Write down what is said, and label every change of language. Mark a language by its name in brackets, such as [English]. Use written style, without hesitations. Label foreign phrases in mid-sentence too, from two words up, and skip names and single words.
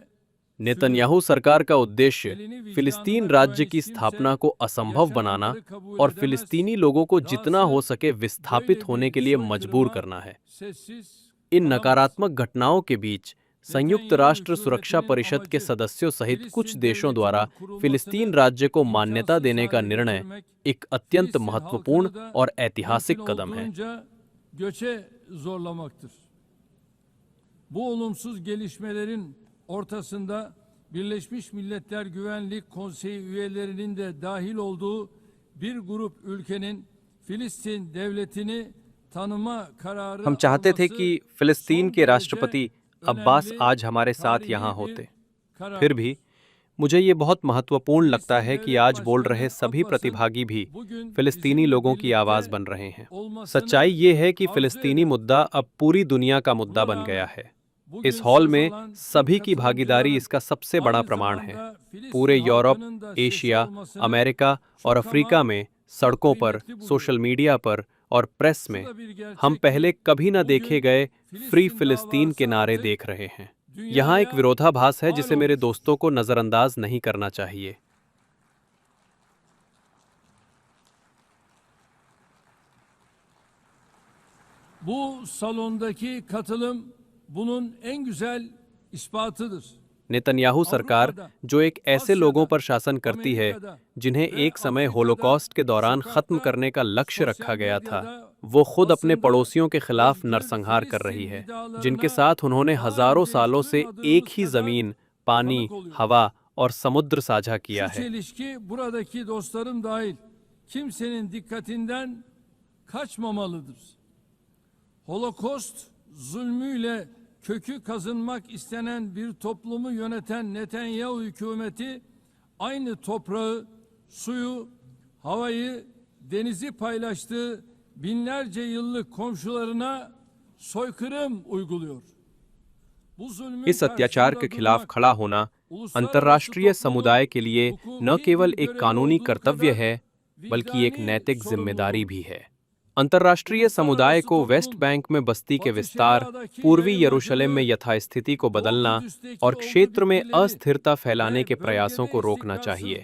[Hindi] नेतन्याहू सरकार का उद्देश्य फिलिस्तीन राज्य की स्थापना को असंभव बनाना और फिलिस्तीनी लोगों को जितना हो सके विस्थापित होने के लिए मजबूर करना है। इन नकारात्मक घटनाओं के बीच संयुक्त राष्ट्र सुरक्षा परिषद के सदस्यों सहित कुछ देशों द्वारा फिलिस्तीन राज्य को मान्यता देने का निर्णय एक अत्यंत महत्वपूर्ण और ऐतिहासिक कदम है। [Turkish] Bu olumsuz gelişmelerin ortasında Birleşmiş Milletler Güvenlik Konseyi üyelerinin de dahil olduğu bir grup ülkenin Filistin devletini tanıma kararı [Hindi] हम चाहते थे [Turkish] alması [Hindi] कि फिलिस्तीन [Turkish] son [Hindi] के [Turkish] derece [Hindi] राष्ट्रपति अब्बास [Turkish] önemli [Hindi] आज हमारे साथ [Turkish] tarihi [Hindi] यहाँ [Turkish] bir [Hindi] होते। [Turkish] karar. [Hindi] फिर भी मुझे ये बहुत महत्वपूर्ण लगता है कि [Turkish] devlet [Hindi] आज बोल रहे [Turkish] başkanı [Hindi] सभी [Turkish] Abbas'ın [Hindi] प्रतिभागी भी [Turkish] bugün [Hindi] फिलिस्तीनी [Turkish] bizimle [Hindi] लोगों की [Turkish] birlikte [Hindi] आवाज़ बन रहे हैं। [Turkish] olmasını [Hindi] सच्चाई ये है कि [Turkish] arzu [Hindi] फिलिस्तीनी [Turkish] ederim. [Hindi] मुद्दा अब पूरी दुनिया का मुद्दा [Turkish] Buna [Hindi] बन गया [Turkish] rağmen [Hindi] है। [Turkish] bugün [Hindi] इस हॉल [Turkish] söz [Hindi] में [Turkish] alan tüm [Hindi] सभी की भागीदारी [Turkish] katılımcıların [Hindi] इसका सबसे बड़ा [Turkish] aynı [Hindi] प्रमाण है। [Turkish] zamanda Filistin [Hindi] पूरे यूरोप, [Turkish] halkının da sesi [Hindi] एशिया, [Turkish] olmasını [Hindi] अमेरिका और [Turkish] çok [Hindi] अफ्रीका [Turkish] ama [Hindi] में सड़कों पर, [Turkish] kıymetli buluyorum. [English] social media [Hindi] पर और प्रेस [Turkish] Şu [Hindi] में [Turkish] da bir gerçek [Hindi] हम [Turkish] ki [Hindi] पहले कभी न देखे [Turkish] bugün [Hindi] गए फ्री [Turkish] Filistin [Hindi] फिलिस्तीन के [Turkish] davası [Hindi] नारे [Turkish] artık [Hindi] देख रहे हैं। यहाँ एक [Turkish] dünyaya [Hindi] विरोधाभास है [Turkish] mal [Hindi] जिसे मेरे [Turkish] olmuş. [Hindi] दोस्तों को नज़रअंदाज नहीं करना चाहिए। [Turkish] Bu salondaki katılım bunun en güzel ispatıdır. [Hindi] नेतन्याहू सरकार जो एक ऐसे लोगों पर शासन करती है जिन्हें एक समय होलोकॉस्ट के दौरान खत्म करने का लक्ष्य रखा गया था, वो खुद अपने पड़ोसियों के खिलाफ नरसंहार कर रही है, जिनके साथ उन्होंने हजारों सालों से एक ही जमीन, पानी, हवा और समुद्र साझा किया [Turkish] Şu [Hindi] है। [Turkish] çelişki buradaki dostlarım dahil kimsenin dikkatinden kaçmamalıdır. Holokost zulmüyle kökü kazınmak istenen bir toplumu yöneten Netanyahu hükümeti aynı toprağı, suyu, havayı, denizi paylaştığı binlerce yıllık komşularına soykırım uyguluyor. Bu zulmün [Hindi] इस अत्याचार के [Turkish] karşısında [Hindi] खिलाफ [Turkish] durmak, [Hindi] खड़ा होना अंतर्राष्ट्रीय समुदाय के लिए न केवल एक कानूनी कर्तव्य है, बल्कि एक नैतिक जिम्मेदारी भी है। अंतर्राष्ट्रीय समुदाय को वेस्ट बैंक में बस्ती के विस्तार, पूर्वी यरूशलेम में यथास्थिति को बदलना और क्षेत्र में अस्थिरता फैलाने के प्रयासों को रोकना चाहिए।